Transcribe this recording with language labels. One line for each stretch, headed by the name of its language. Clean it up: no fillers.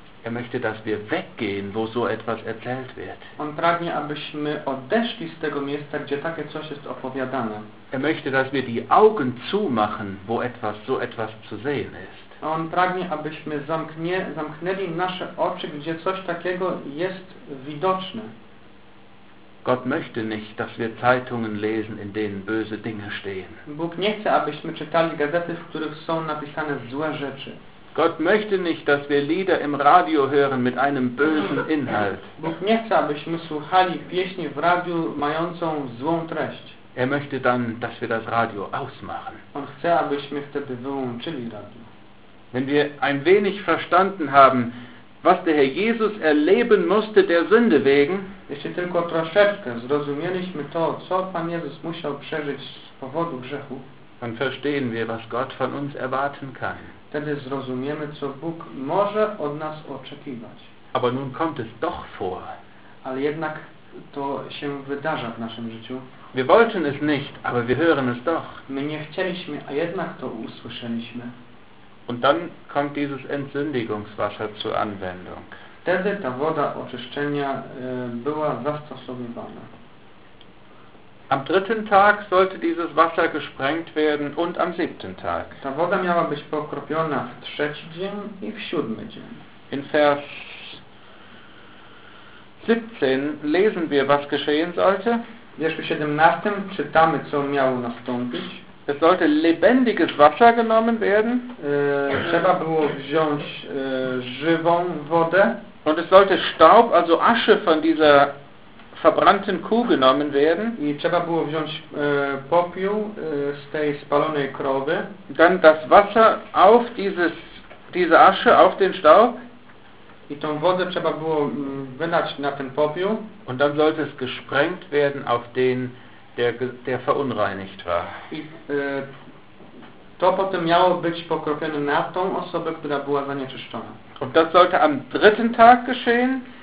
German: Er möchte, dass wir weggehen, wo so etwas erzählt wird.
Polish: On pragnie, abyśmy odeszli z tego miejsca, gdzie takie coś jest opowiadane.
German: Er möchte, dass wir die Augen zumachen, wo etwas so etwas zu sehen ist.
Polish: On pragnie, abyśmy zamknęli nasze oczy, gdzie coś takiego jest widoczne.
German: Gott möchte nicht, dass wir Zeitungen lesen, in denen böse Dinge stehen.
Polish: Bóg nie chce, abyśmy czytali gazety, w których są napisane złe rzeczy.
German: Gott möchte nicht, dass wir Lieder im Radio hören mit einem bösen Inhalt.
Polish: Bóg nie chce, abyśmy słuchali pieśni w radiu mającą złą treść.
German: Er möchte dann, dass wir das Radio ausmachen.
Polish: On chce, abyśmy wtedy wyłączyli radio.
German: Wenn wir ein wenig verstanden haben, was der Herr Jesus erleben musste der Sünde wegen,
Polish: jeśli tylko troszeczkę zrozumieliśmy to, co Pan Jezus musiał przeżyć z powodu grzechu,
German: dann verstehen wir, was Gott von uns erwarten kann.
Polish: Wtedy zrozumiemy, co Bóg może od nas oczekiwać.
German: Aber nun kommt es doch vor.
Polish: Ale jednak to się wydarza w naszym życiu.
German: Wir wollten es nicht, aber wir hören es doch.
Polish: My nie chcieliśmy, a jednak to usłyszeliśmy.
German: Und dann kommt dieses Entsündigungswasser zur Anwendung.
Polish: Wtedy ta woda oczyszczenia była zastosowywana.
German: Am dritten Tag sollte dieses Wasser gesprengt werden und am siebten Tag.
Polish: Ta woda miała być pokropiona w trzeci dzień i w siódmy dzień.
German: In Vers 17 lesen wir, was geschehen sollte.
Polish: W wierszu 17 czytamy, co miało nastąpić.
German: Es sollte lebendiges Wasser genommen werden.
Polish: Trzeba było wziąć żywą wodę.
German: Und es sollte Staub, also Asche von dieser verbrannten Kuh genommen werden.
Polish: I trzeba było wziąć popiół z tej spalonej krowy.
German: Dann das Wasser auf diese Asche, auf den Staub.
Polish: I tą wodę trzeba było wylać na ten popiół.
German: Und dann sollte es gesprengt werden auf den, der verunreinigt war.
Polish: I to potem miało być pokropione na tą osobę, która była zanieczyszczona.
German: Und das sollte am dritten Tag geschehen.